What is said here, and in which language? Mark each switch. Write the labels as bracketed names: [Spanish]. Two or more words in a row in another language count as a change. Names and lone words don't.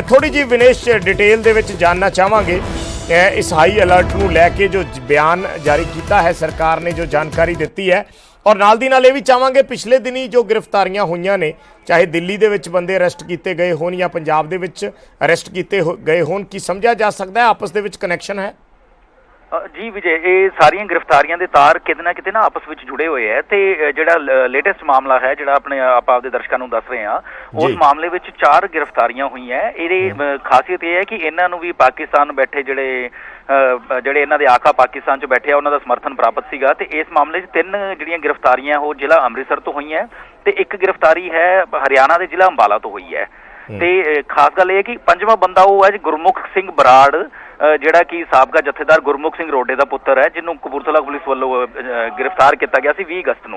[Punjabi] ਥੋੜ੍ਹੀ ਜੀ ਵਿਨੇਸ਼ ਡਿਟੇਲ ਦੇ ਵਿਚ ਜਾਣਨਾ ਚਾਹਾਂਗੇ ਇਸ [English] high alert [Punjabi] ਨੂੰ ਲੈਕੇ ਜੋ ਬਿਆਨ ਜਾਰੀ ਕੀਆ ਹੈ ਸਰਕਾਰ ਨੇ, ਜੋ ਜਾਣਕਾਰੀ ਦੀ ਹੈ, ਔਰ ਨਾਲ ਦੀ ਨਾਲ ਯੇ ਭੀ ਚਾਹਾਂਗੇ ਪਿਛਲੇ ਦਿਨੀ ਜੋ ਗ੍ਰਿਫ਼ਤਾਰੀਆਂ ਹੋਈ ਨੇ, ਚਾਹੇ ਦਿੱਲੀ ਦੇ ਵਿਚ ਬੰਦੇ ਅਰੈਸਟ ਕੀਏ ਗਏ ਹੋਣ ਯਾ ਪੰਜਾਬ ਦੇ ਵਿਚ ਅਰੈਸਟ ਕੀਏ ਗਏ ਹੋਣ, ਕੀ ਸਮਝਾ ਜਾ ਸਕਤਾ ਹੈ ਆਪਸ ਦੇ ਵਿਚ ਕਨੈਕਸ਼ਨ ਹੈ? ਜੀ ਵਿਜੇ, ਯੇ ਸਾਰੀਆ ਗ੍ਰਿਫ਼ਤਾਰੀਆਂ ਦੇ ਤਾਰ ਕਿਤੇ ਨਾ ਆਪਸ ਵਿਚ ਜੁੜੇ ਹੁਏ ਹੈ। ਤੇ ਜਿਹੜਾ ਲੇਟੈਸਟ ਮਾਮਲਾ ਹੈ, ਜਿਹੜਾ ਅਪਨੇ ਆਪਦੇ ਦਰਸ਼ਕੋਂ ਨੂੰ ਦੱਸ ਰਹੇ ਹੈਂ, ਉਸ ਮਾਮਲੇ ਵਿਚ 4 ਗ੍ਰਿਫ਼ਤਾਰੀਆਂ ਹੋਈ ਹੈ। ਇਹਦੀ ਖ਼ਾਸੀਅਤ ਯਹ ਹੈ ਕਿ ਇਨ੍ਹਾਂ ਨੂੰ ਭੀ ਪਾਕਿਸਤਾਨ ਬੈਠੇ ਜਿਹੜੇ ਇਹਨਾਂ ਦੇ ਆਕਾ ਪਾਕਿਸਤਾਨ 'ਚ ਬੈਠੇ ਆ ਉਹਨਾਂ ਦਾ ਸਮਰਥਨ ਪ੍ਰਾਪਤ ਸੀਗਾ। ਤੇ ਇਸ ਮਾਮਲੇ 'ਚ 3 ਜਿਹੜੀਆਂ ਗ੍ਰਿਫਤਾਰੀਆਂ ਉਹ ਜ਼ਿਲ੍ਹਾ ਅੰਮ੍ਰਿਤਸਰ ਤੋਂ ਹੋਈਆਂ ਤੇ ਇੱਕ ਗ੍ਰਿਫਤਾਰੀ ਹੈ ਹਰਿਆਣਾ ਦੇ ਜ਼ਿਲ੍ਹਾ ਅੰਬਾਲਾ ਤੋਂ ਹੋਈ ਹੈ। ਤੇ ਖਾਸ ਗੱਲ ਇਹ ਹੈ ਕਿ 5ਵਾਂ ਬੰਦਾ ਉਹ ਹੈ ਜੀ ਗੁਰਮੁਖ ਸਿੰਘ ਬਰਾੜ, ਜਿਹੜਾ ਕਿ ਸਾਬਕਾ ਜਥੇਦਾਰ ਗੁਰਮੁਖ ਸਿੰਘ ਰੋਡੇ ਦਾ ਪੁੱਤਰ ਹੈ, ਜਿਹਨੂੰ ਕਪੂਰਥਲਾ ਪੁਲਿਸ ਵੱਲੋਂ ਗ੍ਰਿਫਤਾਰ ਕੀਤਾ ਗਿਆ ਸੀ 20 ਅਗਸਤ ਨੂੰ।